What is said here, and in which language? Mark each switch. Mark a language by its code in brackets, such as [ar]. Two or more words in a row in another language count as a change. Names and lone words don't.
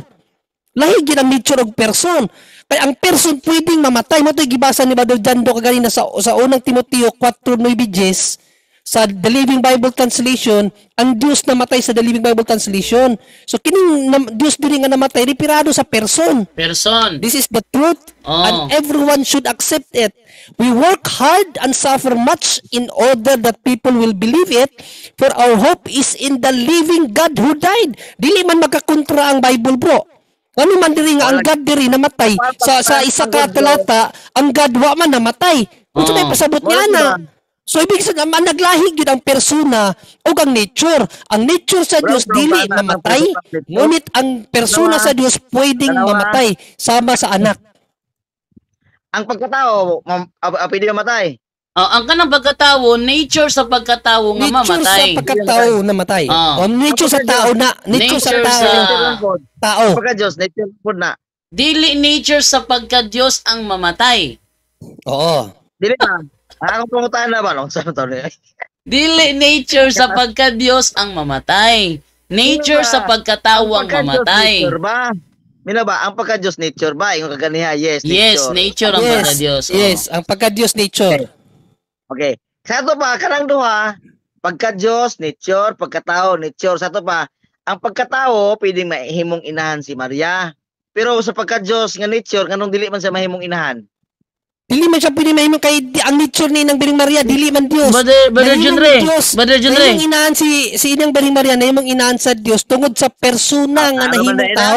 [ceb] Lahi gid ang nature og person. [tl] Kaya ang person pwedeng mamatay. [ceb] Mo to'y gibasa ni Brother Jando kaganina sa unang Timoteo 4:9 sa The Living Bible Translation, ang Dios namatay sa The Living Bible Translation. So kining Dios diri nga namatay repirado sa person. [en] This is the truth and everyone should accept it. We work hard and suffer much in order that people will believe it, for our hope is in the living God who died. [ceb] Dili man magkakontra ang Bible, bro. Ano man diri nga ang God diri namatay sa isa ka talata, ang God wa man namatay. Unsa may pasabot niya na? So [tl] ibig sabihin [ceb] naglahi gyud ang persona o ang nature. Ang nature sa Dios dili mamatay, ngunit ang persona sa Dios pwedeng mamatay sama sa anak. Ang pagkatao pwede mamatay. Ang kanang pagkatao, nature sa pagkatao nga mamatay. Nature sa pagkatao namatay. Nature sa tao na, nature sa tao. Pagka-Diyos, nature po na. Dili nature sa pagka-Diyos ang mamatay. Oo. Dili na. Akong pangutaan na ba? Dili nature sa pagka-Diyos ang mamatay. Nature sa pagkatao ang mamatay. Mila ba? Ang pagka-Diyos nature ba? Yung kaganiha, yes, nature. Yes, nature ang pagka-Diyos. Yes, ang pagka-Diyos nature. Okay. Sa ito pa, kanang duha, pagka-Diyos, nature, pagkatao, nature. Sa ito pa, ang pagkatao, pwedeng mahimong inahan si Maria. Pero sa pagka-Diyos nga nature, kanong dili man siya mahimong inahan? Dili man siya pwede mahimong kay ang nature ni nang Biring Maria, dili man Dios. Brother Junre. Nahimong inahan si inang Biring Maria, nahimong inahan sa Dios tungod sa persona nga nahimong tao.